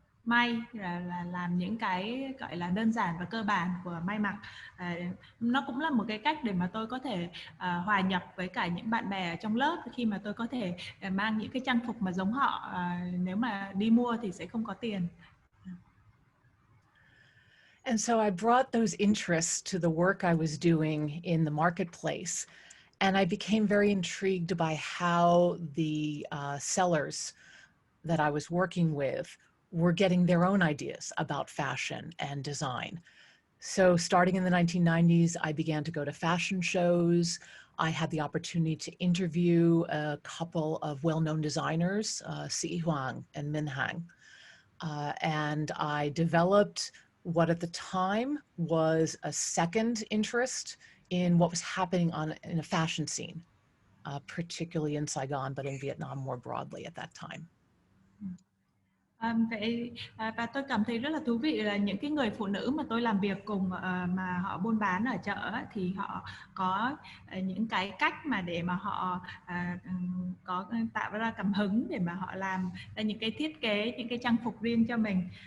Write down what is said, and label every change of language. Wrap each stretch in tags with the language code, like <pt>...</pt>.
<vi>may là làm những cái gọi là đơn giản và cơ bản của may mặc. Nó cũng là một cái cách để mà tôi có thể hòa nhập với cả những bạn bè ở trong lớp, khi mà tôi có thể mang những cái trang phục mà giống họ, nếu mà đi mua thì sẽ không có tiền.</vi> <en>And so I brought those interests to the work I was doing in the marketplace. And I became very intrigued by how the sellers that I was working with were getting their own ideas about fashion and design. So starting in the 1990s, I began to go to fashion shows. I had the opportunity to interview a couple of well-known designers, Si Huang and Min Hang. And I developed what at the time was a second interest in what was happening in a fashion scene, particularly in Saigon, but in Vietnam more broadly at that time.</en> <vi>Và tôi cảm thấy rất là thú vị là những cái người phụ nữ mà tôi làm việc cùng, mà họ buôn bán ở chợ thì họ có những cái cách mà để mà họ có tạo ra cảm hứng để mà họ làm ra những cái thiết kế, những cái trang phục riêng cho mình.</vi>